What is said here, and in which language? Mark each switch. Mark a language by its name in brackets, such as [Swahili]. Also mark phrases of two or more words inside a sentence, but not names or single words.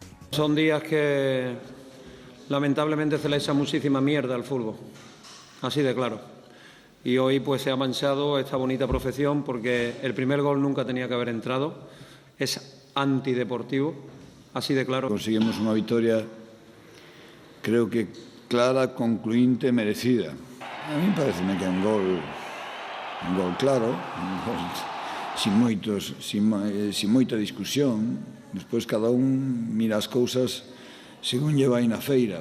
[Spanish] Son días que lamentablemente se le echa muchísima mierda al fútbol, así de claro. Y hoy pues se ha manchado esta bonita profesión porque el primer gol nunca tenía que haber entrado, es antideportivo, así de claro. Conseguimos una victoria, creo que clara, concluinte, merecida. [Galician] A mí parece que é un gol claro, un gol sin moita discusión. Despois cada un mira as cousas según lle vai na feira.